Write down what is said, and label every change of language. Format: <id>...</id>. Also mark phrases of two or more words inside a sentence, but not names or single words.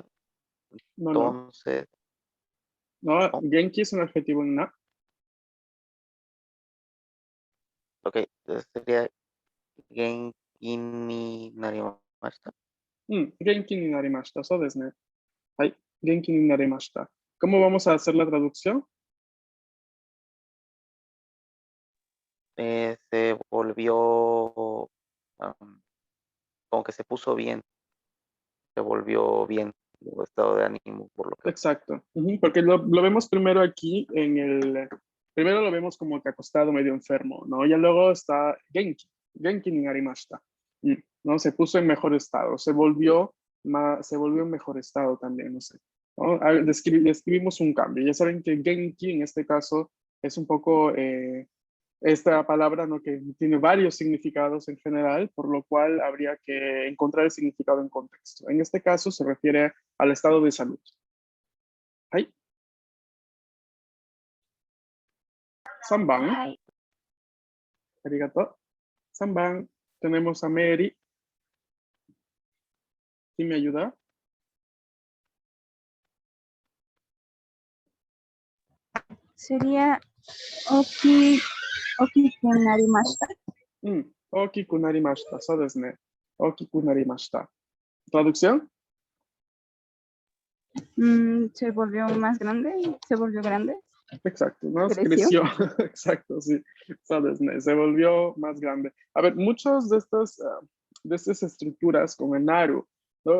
<es>No, no. Entonces, No, oh, genki es un adjetivo en na. ok, entonces sería</es> <ja>元気になりました. 元気になりました. そうですね. Ahí. 元気になりました.</ja> <es>¿Cómo vamos a hacer la traducción? Se volvió, como que se puso bien, se volvió bien, su estado de ánimo, por lo que. Exacto. Porque lo vemos primero aquí en el... Primero lo vemos como que acostado medio enfermo, ¿no? Y luego está Genki.</es> <ja>元気になりました.</ja> <es>¿No? Se puso en mejor estado. Se volvió en mejor estado también, no sé. ¿No? Describimos un cambio. Ya saben que Genki en este caso es un poco esta palabra, ¿no? Que tiene varios significados en general, por lo cual habría que encontrar el significado en contexto. En este caso se refiere al estado de salud.</es> <ja>はい。3番、はい。ありがとう。3 番、</ja> <es>tenemos a Mary. ¿Quién me ayuda?</es> <ja>Sería 大きくなりました. 大きくなりました. そうですね. 大きくなりました.</ja> <es>¿Traducción? Se volvió más grande, se volvió grande. Exacto, ¿no? Creció. Exacto, sí.</es> <ja>そうですね.</ja> <es>Se volvió más grande. A ver, muchas de estas estructuras, como el naru, ¿no?</es>